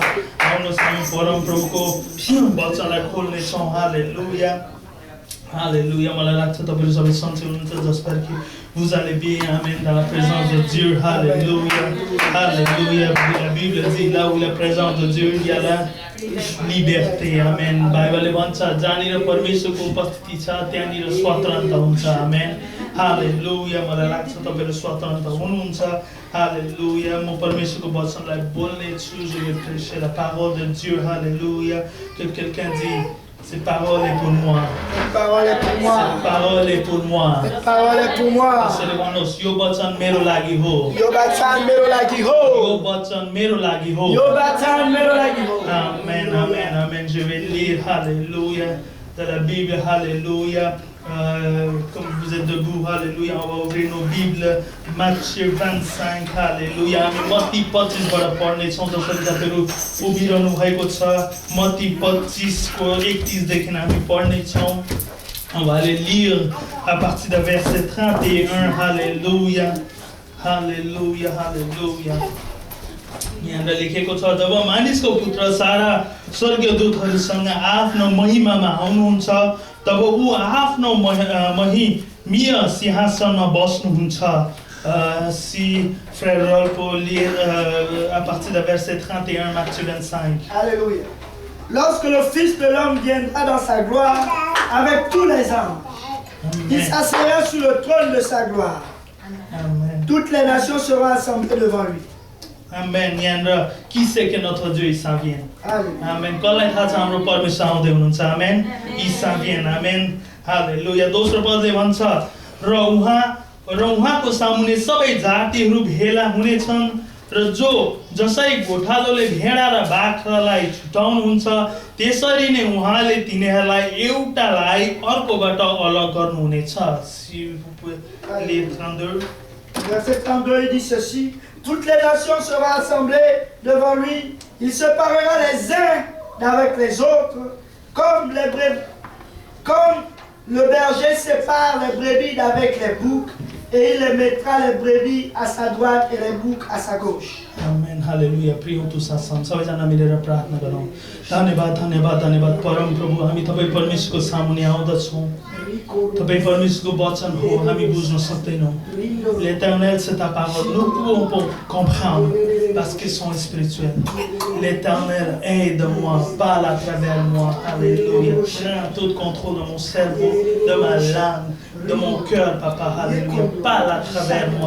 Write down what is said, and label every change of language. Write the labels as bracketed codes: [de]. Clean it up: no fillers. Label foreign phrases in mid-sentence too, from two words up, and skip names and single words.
[fr] Nous sommes pour un peu de la collection. Alléluia. Alléluia, j'espère que vous allez bien, amen, dans la présence de Dieu, alléluia, alléluia, la Bible dit, là où la présence de Dieu, il y a la liberté, amen, [ne] Bible भन्छ जहाँनिर परमेश्वरको उपस्थिति छ त्यहाँनिर स्वतन्त्रता हुन्छ, [fr] amen, alléluia, [ne] मलाई लाग्छ तपाईहरु स्वतन्त्र हुनुहुन्छ, alléluia, म परमेश्वरको वचनलाई बोल्ने छु, [fr] je vais prêcher la parole de Dieu, alléluia, que quelqu'un dit cette parole est pour moi. Cette parole est pour moi. Cette parole est pour moi. Cette parole est pour moi. [ne] यो वचन मेरो लागि हो. यो वचन मेरो लागि हो. यो वचन मेरो लागि हो. यो वचन मेरो लागि हो. [fr] Amen, amen, amen. Je vais lire, alléluia, de la Bible, alléluia. Comme vous êtes debout, alléluia, on va ouvrir nos Bibles. [ne] Matthieu 25, alléluia. Matti 25बाट पढ्नेछौँ जसरी तपाईँहरू उभिरहनु भएको छ। Matthieu 25 को 31 देखि हामी पढ्नेछौँ. [fr] On va aller lire à partir du verset 31. Alléluia. Alléluia, alléluia. [ne] यहाँ लेखेको छ जब मानिसको पुत्र सारा स्वर्गीय दूतहरूसँग आफ्नो महिमामा आउनुहुन्छ तब ऊ आफ्नो महिमीय सिंहासनमा बस्नुहुन्छ. [fr] Si frère Rolf peut lire à partir du verset 31 Matthieu 25. Alléluia. Lorsque le Fils de l'homme viendra dans sa gloire avec tous les anges, il s'assiera sur le trône de sa gloire. Amen. Toutes les nations seront assemblées devant lui. Amen. Qui sait que notre Dieu il s'en vient? Amen. [ne] कसलाई थाहा छ हाम्रो परमेश्वर आउँदै हुनुहुन्छ? [fr] Amen. Il s'en vient. Amen. Alléluia. [ne] दोस्रो पदले भन्छ र उहाँको सामुन्ने सबै जातिहरू भेला हुनेछन् र जो जसरी गोठालोले भेडा र बाख्रालाई छुटाउनुहुन्छ त्यसरी नै उहाँले तिनीहरूलाई एउटालाई अर्कोबाट अलग गर्नुहुनेछ. [fr] Si vous pouvez lire 32. Verset 32, il dit ceci: toutes les nations seront assemblées devant lui. Il séparera les uns d'avec les autres, comme le berger sépare les brebis d'avec les boucs, et il les mettra les brebis à sa droite et les boucs à sa gauche. Amen. Hallelujah. Prions tous ensemble. [ne] सबैजना मिलेर प्रार्थना गरौँ. धन्यवाद धन्यवाद धन्यवाद परम प्रभु, हामी तपाईँ परमेश्वरको सामुन्ने आउँदछौँ. तपाईँ परमेश्वरको वचन हो, हामी बुझ्न सक्दैनौँ. [fr] L'Éternel, c'est ta parole. Nous pouvons pas comprendre parce qu'ils sont spirituels. L'Éternel, aide-moi, parle à travers moi. Alléluia. Prends tout contrôle de mon cerveau, de ma langue, de mon cœur, papa. Alléluia. Parle à travers moi.